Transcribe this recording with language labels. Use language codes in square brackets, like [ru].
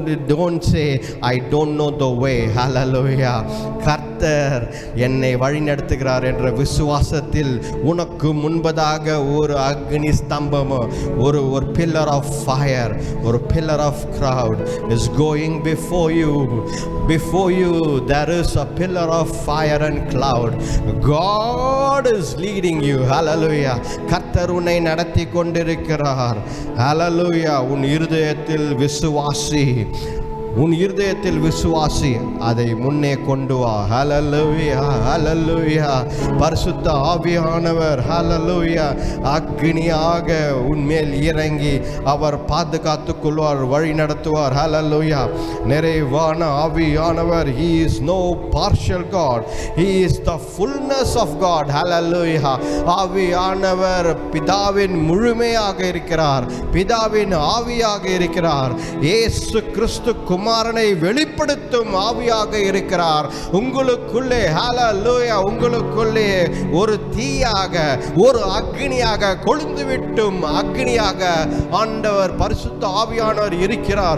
[en] Don't say I don't know the way. Hallelujah. [ta] கர்த்தர் என்னை வழி நடத்துகிறார் என்ற விசுவாசத்தில் உனக்கு முன்பதாக ஒரு அக்னி ஸ்தம்பம், ஒரு பில்லர் ஆஃப் ஃபயர், ஒரு pillar of [en] crowd is going before you. Before you there is a pillar of fire and cloud. God is leading you. Hallelujah. [ta] கர்த்தர் உன்னை நடத்தி கொண்டிருக்கிறார். Hallelujah. உன் இருதயத்தில் விசுவாசி, உன் இருதயத்தில் விசுவாசி, அதை முன்னே கொண்டு வா. ஹல்லேலூயா, ஹல்லேலூயா. பரிசுத்த ஆவியானவர் ஹல்லேலூயா அக்னியாக உன்மேல் இறங்கி அவர் பாதுகாத்துக் கொள்வார், வழி நடத்துவார். ஹல்லேலூயா. நிறைவான ஆவியானவர், [en] he is no partial God, he is the fullness of God. [ta] ஹல்லேலூயா. ஆவியானவர் பிதாவின் முழுமையாக இருக்கிறார், பிதாவின் ஆவியாக இருக்கிறார். இயேசு கிறிஸ்து குமாரனை வெளிப்படுத்தும் ஆவியாக இருக்கிறார். உங்களுக்குள்ளே ஹல்லேலூயா, உங்களுக்குள்ளே ஒரு தீயாக, ஒரு அக்னியாக, கொழுந்துவிட்டும் அக்னியாக ஆண்டவர் பரிசுத்த ஆவியானவர் இருக்கிறார்.